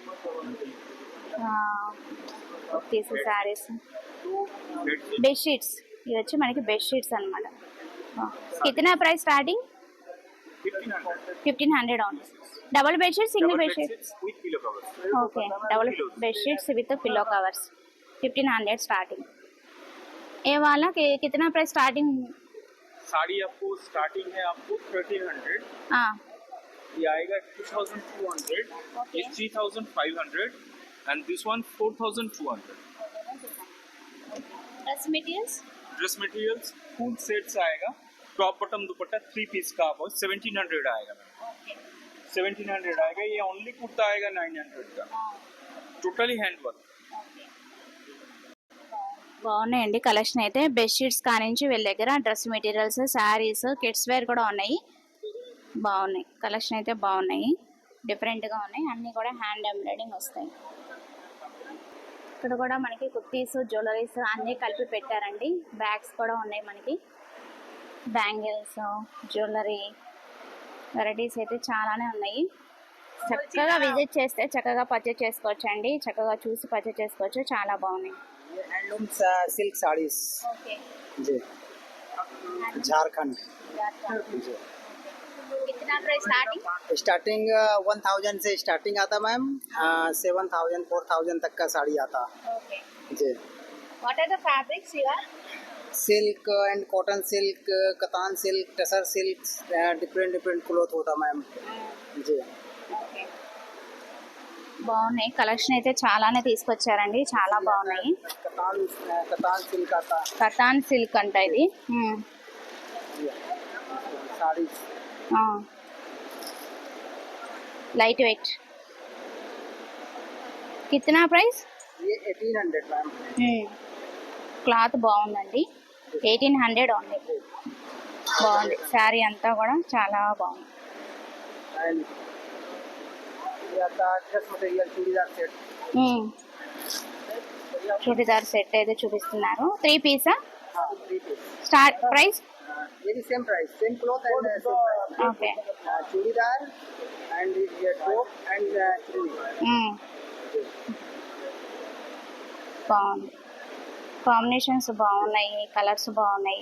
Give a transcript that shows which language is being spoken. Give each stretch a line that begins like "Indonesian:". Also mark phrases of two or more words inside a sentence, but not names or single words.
Telugu: కుర్తీస్, శారీస్, బెడ్షీట్స్ ఇది వచ్చి మనకి బెడ్షీట్స్ అనమాట.
English: కిतना price starting? 1500 only. double bedsheet, single bedsheet?
Telugu: ఓకే,
English: double bedsheets with pillow covers 1500 starting.
Hindi: ये वाला कितना
English: price starting?
Hindi: साड़ी आपको स्टार्टिंग है आपको 1300. हाँ, ये आएगा 2200. ये 3500
English: and this one 4200. dress materials? dress materials food sets
Hindi: आएगा,
English: top bottom
Hindi: दुपट्टा 3 पीस का आपको 1700 आएगा. 1700 आएगा. ये ओनली कुर्ता आएगा 900 का.
English: totally hand work.
Telugu: బాగున్నాయండి కలెక్షన్ అయితే. బెడ్షీట్స్ కానించి వీళ్ళ దగ్గర
English: dress materials,
Telugu: శారీస్,
English: kids wear
Telugu: కూడా ఉన్నాయి. బాగున్నాయి కలెక్షన్ అయితే, బాగున్నాయి, డిఫరెంట్గా ఉన్నాయి. అన్నీ కూడా
English: hand embroidering
Telugu: వస్తాయి. ఇక్కడ కూడా మనకి కుర్తీస్, జ్యువెలరీస్ అన్నీ కలిపి పెట్టారండి. బ్యాగ్స్ కూడా ఉన్నాయి మనకి. బ్యాంగిల్స్, జ్యువెలరీ వెరైటీస్ అయితే చాలానే ఉన్నాయి. చక్కగా విజిట్ చేస్తే చక్కగా పర్చేస్ చేసుకోవచ్చు అండి. చక్కగా చూసి పర్చేస్ చేసుకోవచ్చు. చాలా బాగున్నాయి.
Hindi: ये
English: handloom silk
Hindi: साड़ीज
Telugu: ఓకే,
Hindi: जी, झारखंड जी. कितना
English: price starting?
Hindi: स्टार्टिंग 1000 से स्टार्टिंग आता मैम. 7000 4000 तक का साड़ी आता ओके, जी.
English: what are the fabrics here? silk and cotton silk, katan silk, tussar silk, different cloth
Hindi: होता मैम जी.
Telugu: ఓకే, బాగున్నాయి కలెక్షన్ అయితే చాలానే తీసుకొచ్చారండి. చాలా బాగున్నాయి.
Hindi: कतान सिल्क आता
Telugu: కతాన్ సిల్క్ అంట ఇది.
Hindi: साड़ी
English: light weight. కిतना price?
Hindi: ये 1800 मैम.
Telugu: క్లాత్ బాగుందండి. 1800 ఓన్లీ. బాగుంది. శారీ అంతా కూడా చాలా బాగుంది.
Hindi: एंड ये आता
English: dress material
Hindi: चूड़ीदार सेट.
Telugu: చూడిదార్ సెట్ అయితే చూపిస్తున్నారు. 3 పీసా?
Hindi: हाँ 3 पीस.
English: start price?
Hindi: ये भी
English: same price, same cloth and same price.
Telugu: ఓకే.
Hindi: चूड़ीदार एंड ये टॉप एंड चुन्नी.
Telugu: బాగుంది. కాంబినేషన్స్ బాగున్నాయి, కలర్స్ బాగున్నాయి.